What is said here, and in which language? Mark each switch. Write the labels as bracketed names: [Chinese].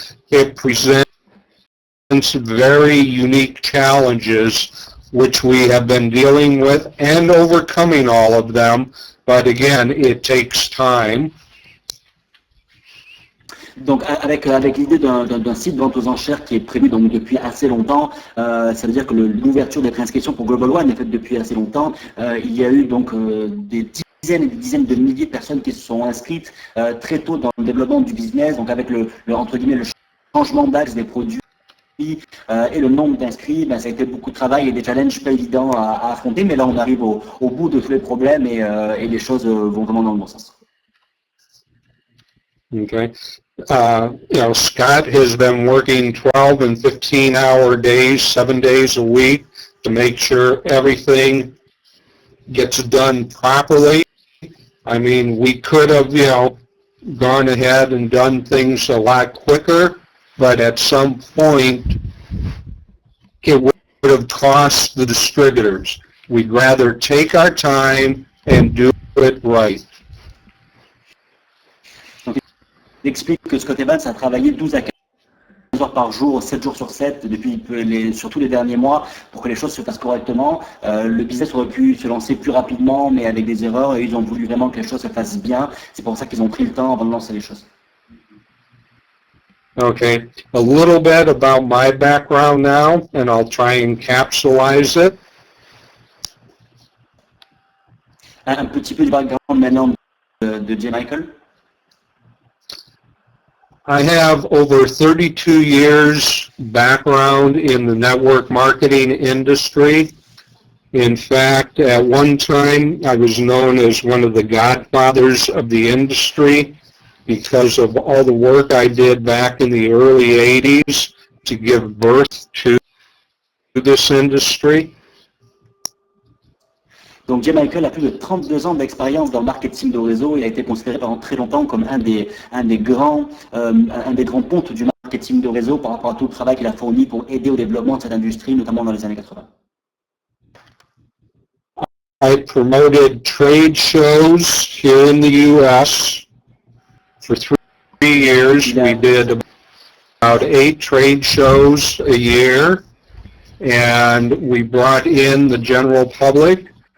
[English] it presents very unique challenges which we have been dealing with and overcoming all of them, but again, it takes time. [French] Donc avec l'idée d'un site de vente aux enchères qui est prévu donc depuis assez longtemps, ça veut dire que l'ouverture des préinscriptions pour GlobalOne est faite depuis assez longtemps. Il y a eu donc des dizaines et des dizaines de milliers de personnes qui se sont inscrites très tôt dans le développement du business, donc avec entre guillemets le changement d'axe des produits et le nombre d'inscrits, ça a été beaucoup de travail et des challenges pas évidents à affronter, mais là on arrive au bout de tous les problèmes et les choses vont vraiment dans le bon sens. [English] Okay. Scott has been working 12 and 15-hour days, 7 days a week to make sure everything gets done properly. I mean, we could have, gone ahead and done things a lot quicker, but at some point it would have cost the distributors. We'd rather take our time and do it right. [French] Donc, il explique que Scott Evans a travaillé 12 à 15 heures par jour, 7 jours sur 7, surtout les derniers mois, pour que les choses se passent correctement. Le business aurait pu se lancer plus rapidement, mais avec des erreurs, et ils ont voulu vraiment que les choses se fassent bien. C'est pour ça qu'ils ont pris le temps avant de lancer les choses. [English] Okay, a little bit about my background now, and I'll try and capsulize it. [French] Un petit peu de background maintenant de J Michael. [English] I have over 32 years background in the network marketing industry. In fact, at one time, I was known as one of the godfathers of the industry because of all the work I did back in the early 80s to give birth to this industry. [French] Donc J Michael a plus de 32 ans d'expérience dans le marketing de réseau. Il a été considéré pendant très longtemps comme un des grands pontes du marketing de réseau par rapport à tout le travail qu'il a fourni pour aider au développement de cette industrie, notamment dans les années 80. [English] I promoted trade shows here in the U.S. for 3 years. We did about 8 trade shows a year, and we brought in the general public.